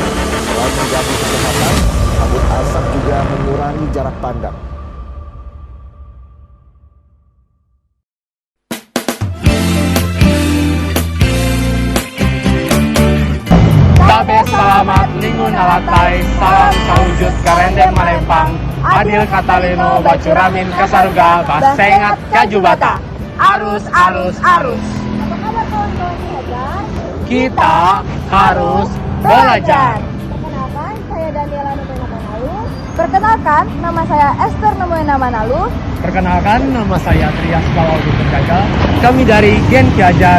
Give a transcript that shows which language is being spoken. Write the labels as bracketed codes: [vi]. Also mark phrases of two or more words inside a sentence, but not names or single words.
[id] Selain mengganggu kesehatan, kabut asap juga mengurangi jarak pandang. [knx] Tabe selamat lingun alatai, salam saujud karendeng malempang, adil katalino bacuramin kasaruga, basengat kajubata. Arus, arus, arus. [id] Apa kabar kawan-kawan Ki-Hajar? Kita harus belajar. Perkenalkan, saya Daniela Nomoena Manalu. Perkenalkan, nama saya Esther Nomoena Manalu. Perkenalkan, nama saya Trias Bawaldi Penjaga. Kami dari Gen Ki-Hajar.